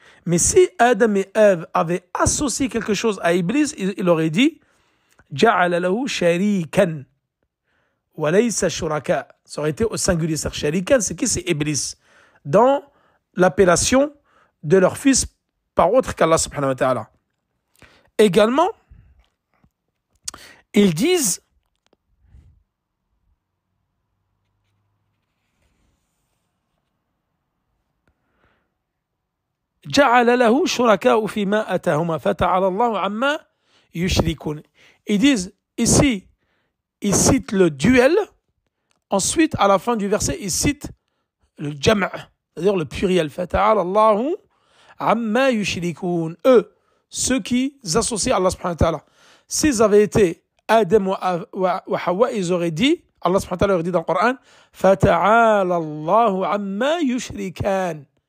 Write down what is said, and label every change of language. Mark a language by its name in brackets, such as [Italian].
[French] Mais si Adam et Ève avaient associé quelque chose à Iblis, il aurait dit [Arabic] Ja'ala lahu sharikan wa laysa shuraka. [French] Ça aurait été au singulier. Sharikan, c'est qui? C'est Iblis. Dans l'appellation de leur fils par autre qu'Allah subhanahu wa ta'ala. Également, ils disent [Arabic] جعل له شركاء فيما أتاهما فتعالى الله عما يشركون. [French] Ils disent ici, ils citent le duel, ensuite à la fin du verset, ils citent le jam', c'est-à-dire le pluriel. [Arabic] فتعالى الله عما يشركون. [French] Eux, ceux qui associent Allah subhanahu wa ta'ala. S'ils avaient été Adam ou Hawa, ils auraient dit, Allah subhanahu wa ta'ala aurait dit dans le Coran, [Arabic] فتعالى الله عما يشركان.